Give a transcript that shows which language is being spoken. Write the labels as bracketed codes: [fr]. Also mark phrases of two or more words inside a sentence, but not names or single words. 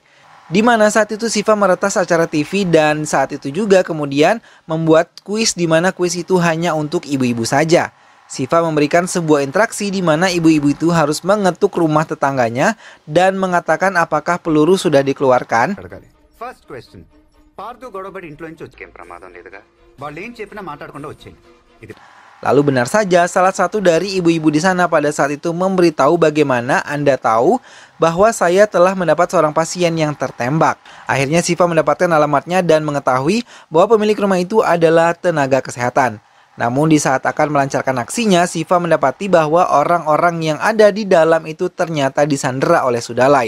[id] Di mana saat itu Shiva meretas acara TV dan saat itu juga kemudian membuat kuis di mana kuis itu hanya untuk ibu-ibu saja. Shiva memberikan sebuah interaksi di mana ibu-ibu itu harus mengetuk rumah tetangganya dan mengatakan apakah peluru sudah dikeluarkan. [en] First question. Parthu Godobadi [te] ఇంట్లో నుంచి వచ్చే ప్రమాదం లేదుగా వాళ్ళు ఏం చెప్పినా మాట్లాడకుండా వచ్చేయి. [id] Lalu benar saja salah satu dari ibu-ibu di sana pada saat itu memberitahu bagaimana Anda tahu bahwa saya telah mendapat seorang pasien yang tertembak. Akhirnya Shiva mendapatkan alamatnya dan mengetahui bahwa pemilik rumah itu adalah tenaga kesehatan. Namun di saat akan melancarkan aksinya, Shiva mendapati bahwa orang-orang yang ada di dalam itu ternyata disandera oleh Sudalai.